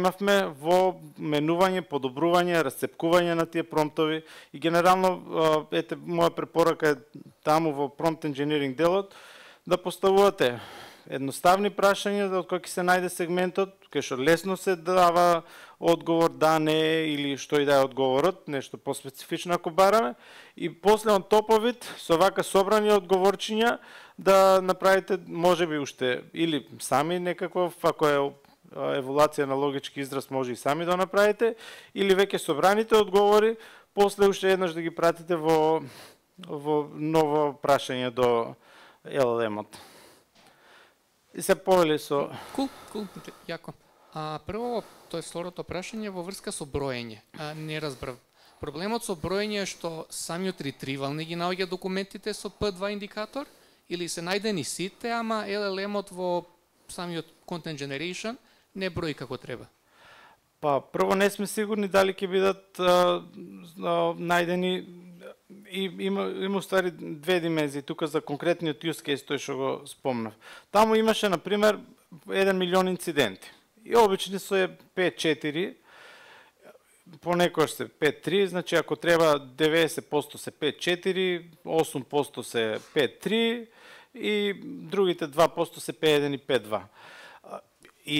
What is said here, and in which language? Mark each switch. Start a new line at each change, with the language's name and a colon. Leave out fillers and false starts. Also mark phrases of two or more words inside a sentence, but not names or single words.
Macedonian: имавме во менување, подобрување, расцепкување на тие промптови и генерално ете моја препорака е таму во
English: prompt engineering
Macedonian: делот да поставувате едноставни прашања од кои ќе се најде сегментот, кај што лесно се дава одговор да, не или што и да е одговорот, нешто поспецифично ако бараме, и после
English: on top of it,
Macedonian: со вака собрани одговорчиња да направите можеби уште или сами некаков, ако е еволуација на логички израз може и сами да направите, или веќе собраните одговори, после уште еднаш да ги пратите во ново прашање до LLM-от. И се повели со... Кул, јако. Прво, тоа е второто прашање во врска со броење. Не разбрав. Проблемот со броење е што самиот ретривал не ги наоѓа документите со P2 индикатор или се најдени сите, ама LLM-от во самиот
English: content generation
Macedonian: не брои како треба. Па, прво не сме сигурни дали ќе бидат најдени и има ствари две димензии тука за конкретниот
English: use case
Macedonian: тој што го спомнав. Таму имаше на пример 1 милион инциденти. И обични се 5-4, понекогаш се 5-3, значи ако треба 90% се 5-4, 8% се 5-3 и другите 2% се 5-1 и 5-2.